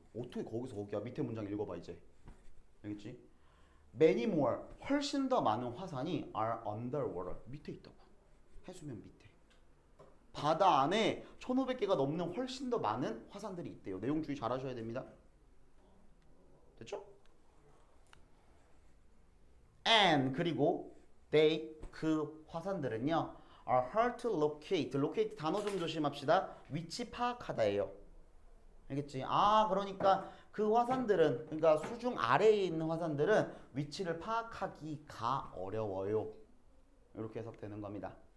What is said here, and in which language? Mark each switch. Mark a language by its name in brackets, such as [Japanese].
[Korean] 어떻게 거기서 거기야? 밑에 문장 읽어봐 이제. 알겠지? [English] Many more. [Korean] 훨씬 더 많은 화산이 [English] are underwater. [Korean] 밑에 있다고. 해수면 밑에. 바다 안에 1500개가 넘는 훨씬 더 많은 화산들이 있대요. 내용 주의 잘 하셔야 됩니다. 됐죠? [English] And [Korean] 그리고 [English] they [Korean] 그 화산들은요 [English] are hard to locate. [Korean] locate 단어 좀 조심합시다. 위치 파악하다예요. 알겠지? 아 그러니까 그 화산들은 그러니까 수중 아래에 있는 화산들은 위치를 파악하기가 어려워요. 이렇게 해석되는 겁니다.